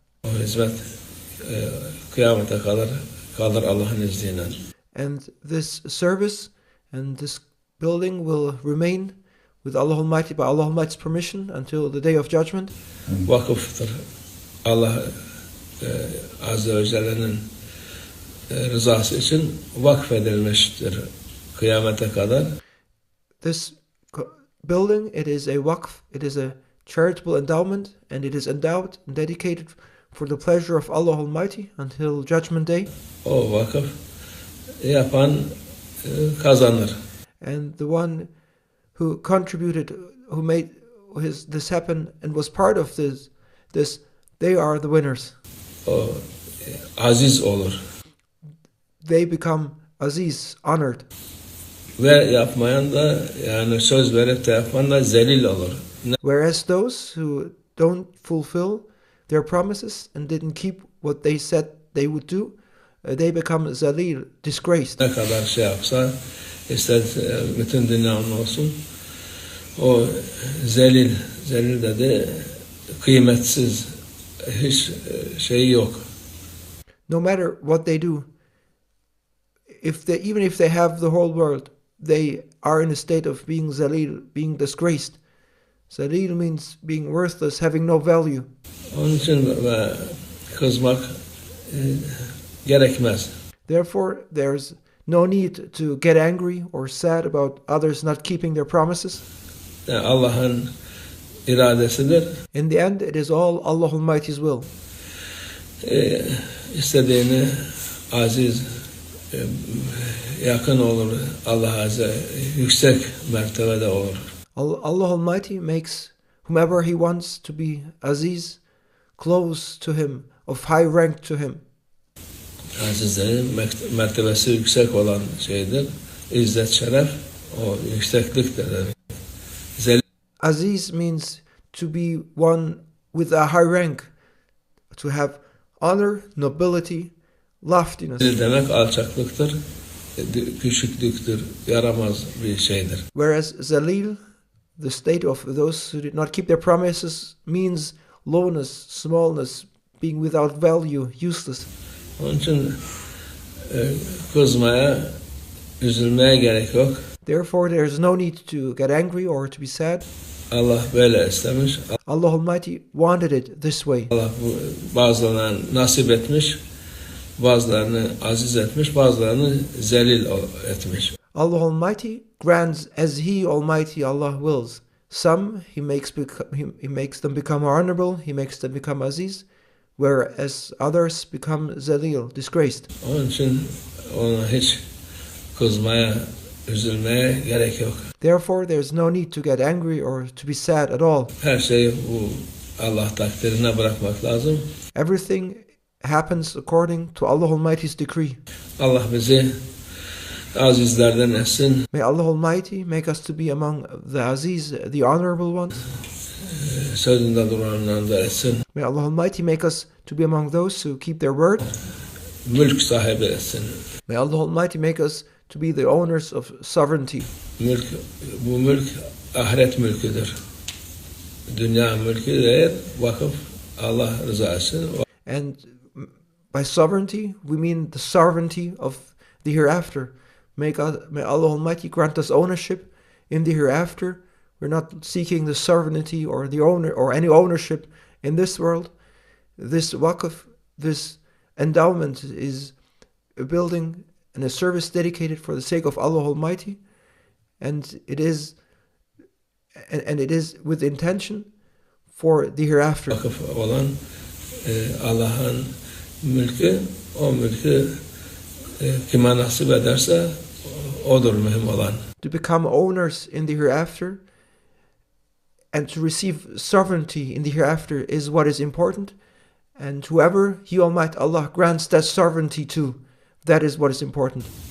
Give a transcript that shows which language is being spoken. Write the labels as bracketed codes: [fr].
[tr] O hizmet kıyamete kalır Allah'ın izniyle. [en] And this service and this building will remain with Allah Almighty, by Allah Almighty's permission, until the day of judgment. [tr] Vakıftır. Allah Azze ve Celle'nin rızası için vakfedilmiştir kıyamete kadar. [en] This building, it is a waqf, it is a charitable endowment, and it is endowed and dedicated for the pleasure of Allah Almighty until Judgment Day. [tr] O vakıf yapan kazanır. [en] And the one who contributed, who made this happen and was part of this, they are the winners. [tr] O aziz olur. [en] They become aziz, honored. [tr] Ve yapmayan da, yani söz verip de yapmayan da zelil olur. [en] Whereas those who don't fulfill their promises and didn't keep what they said they would do, they become zalil, disgraced. [tr] Ne kadar şey yapsa, ister bütün dünyanın olsun, o zelil dedi, kıymetsiz, hiç şeyi yok. [en] No matter what they do, even if they have the whole world, they are in a state of being zalil, being disgraced. Zalil means being worthless, having no value. [tr] Onun için kızmak gerekmez. [en] Therefore, there's no need to get angry or sad about others not keeping their promises. [tr] Yani Allah'ın iradesidir. [en] In the end, it is all Allah Almighty's will. [tr] İstediğini aziz, yakın olur Allah'a, yüksek mertebede olur. [en] Allah Almighty makes whomever He wants to be aziz, close to Him, of high rank to Him. [tr] Azizlerin mertebesi yüksek olan şeydir. İzzet, şeref, o yüksekliktir. [en] Aziz means to be one with a high rank, to have honor, nobility, loftiness. [tr] Demek alçaklıktır, küçüklüktür, yaramaz bir şeydir. [en] Whereas zalil, the state of those who did not keep their promises, means lowness, smallness, being without value, useless. [tr] Onun için kızmaya, üzülmeye gerek yok. [en] Therefore, there is no need to get angry or to be sad. [tr] Allah böyle istemiş. [en] Allah Almighty wanted it this way. [tr] Allah bazılarına nasip etmiş, bazılarını aziz etmiş, bazılarını zelil etmiş. [en] Allah Almighty grants as He Almighty Allah wills. Some He makes them become honorable, He makes them become aziz, whereas others become zalil, disgraced. [tr] Onun için ona hiç kızmaya, üzülmeye gerek yok. [en] Therefore, there is no need to get angry or to be sad at all. [tr] Her şeyi bu Allah takdirine bırakmak lazım. [en] Everything happens according to Allah Almighty's decree. [tr] Allah bizi azizlerden etsin. [en] May Allah Almighty make us to be among the aziz, the honorable ones. [tr] Sözünde duranlardan da etsin. [en] May Allah Almighty make us to be among those who keep their word. [tr] Mülk sahibi etsin. [en] May Allah Almighty make us to be the owners of sovereignty. [tr] Bu mülk ahiret mülküdür. Dünya mülkü değil, vakıf Allah rızası. [en] And by sovereignty, we mean the sovereignty of the hereafter. May Allah Almighty grant us ownership in the hereafter. We're not seeking the sovereignty or the owner or any ownership in this world. This waqf, this endowment is a building and a service dedicated for the sake of Allah Almighty, and it is with intention for the hereafter. [tr] Vakıf olan Allah'ın mülkü, o mülkü kime nasip ederse odur mühim olan. [en] To become owners in the hereafter and to receive sovereignty in the hereafter is what is important, and whoever He Almighty Allah grants that sovereignty to, that is what is important.